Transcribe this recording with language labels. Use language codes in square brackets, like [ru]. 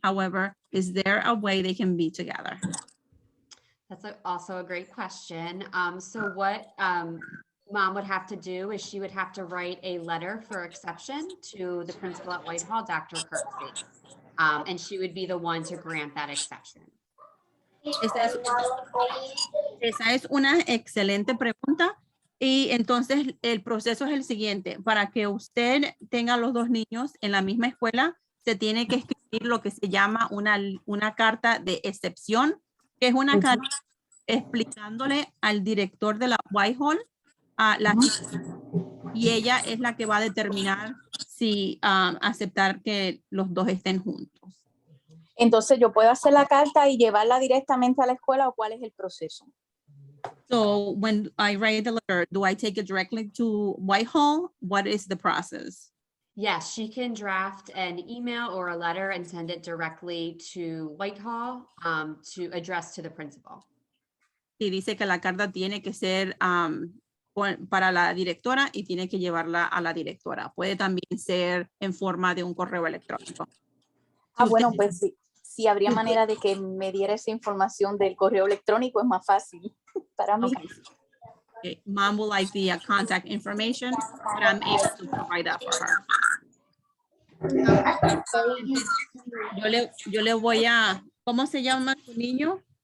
[en] However, is there a way they can be together? That's also a great question. So what mom would have to do is she would have to write a letter for exception to the principal at Whitehall, Dr. Kirksey. And she would be the one to grant that exception. [es] Esa es una excelente pregunta. Y entonces el proceso es el siguiente. Para que usted tenga a los dos niños en la misma escuela, se tiene que escribir lo que se llama una carta de excepción, que es una carta explicándole al director de la Whitehall y ella es la que va a determinar si aceptar que los dos estén juntos. Entonces, ¿yo puedo hacer la carta y llevarla directamente a la escuela o cuál es el proceso? [en] So when I write the letter, do I take it directly to Whitehall? What is the process? Yes, she can draft an email or a letter and send it directly to Whitehall to address to the principal. [es] Y dice que la carta tiene que ser para la directora y tiene que llevarla a la directora. Puede también ser en forma de un correo electrónico. Bueno, pues sí. Si habría manera de que me diera esa información del correo electrónico, es más fácil para mí. [en] Okay. Mom will like the contact information, but I'm able to provide that for her. [es] Yo le voy a, ¿cómo se llama tu niño?